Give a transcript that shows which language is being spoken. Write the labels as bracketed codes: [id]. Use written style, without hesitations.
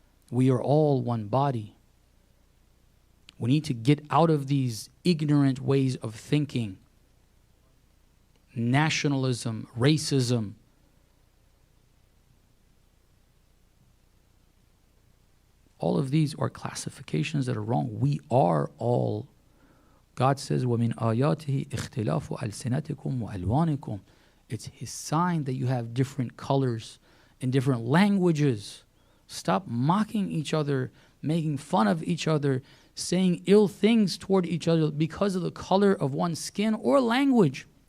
[en] We are all one body. We need to get out of these ignorant ways of thinking. Nationalism, racism. All of these are classifications that are wrong. We are all. God says, [ar] وَمِنْ آيَاتِهِ اخْتِلَافُ أَلْسِنَتِكُمْ وَأَلْوَانِكُمْ. [en] It's His sign that you have different colors and different languages. Stop mocking each other, making fun of each other, saying ill things toward each other because of the color of one's skin or language.